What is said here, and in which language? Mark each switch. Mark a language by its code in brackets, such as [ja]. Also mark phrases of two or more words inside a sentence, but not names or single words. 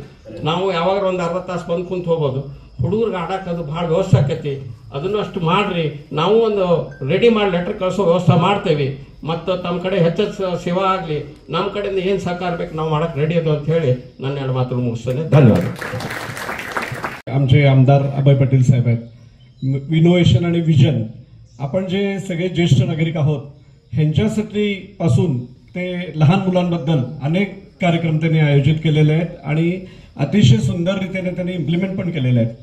[kn] ನಾವು ಯಾವಾಗ ಒಂದು ಅರ್ಧ ತಾಸು ಬಂದು ಕುಂತು ಹೋಗ್ಬೋದು. ಹುಡುಗರಿಗೆ ಆಡಕ್ಕೆ ಅದು ಭಾಳ ವ್ಯವಸ್ಥೆ ಆಕೈತಿ. ಅದನ್ನು ಅಷ್ಟು ಮಾಡ್ರಿ. ನಾವು ಒಂದು ರೆಡಿ ಮಾಡಿ ಲೆಟರ್ ಕಳಿಸೋ ವ್ಯವಸ್ಥೆ ಮಾಡ್ತೇವೆ. ಮತ್ತು ತಮ್ಮ ಕಡೆ ಹೆಚ್ಚು ಸೇವಾ ಆಗಲಿ, ನಮ್ಮ ಕಡೆಯಿಂದ ಏನು ಸಹಕಾರ ಬೇಕು ನಾವು ಮಾಡಕ್ಕೆ ರೆಡಿ ಅದು ಅಂತ ಹೇಳಿ ನನ್ನ 2 ಮಾತು ಮುಗಿಸ್ತೇನೆ. ಧನ್ಯವಾದ. [mr] आमचे आमदार अभय पाटील साहेब आहेत. इनोव्हेशन आणि विजन, आपण जे सगळे ज्येष्ठ नागरिक आहोत ह्यांच्यासाठी पासून ते लहान मुलांबद्दल अनेक कार्यक्रम त्यांनी आयोजित केलेले आहेत आणि अतिशय सुंदर रीतीने त्यांनी इम्प्लिमेंट पण केलेले आहेत.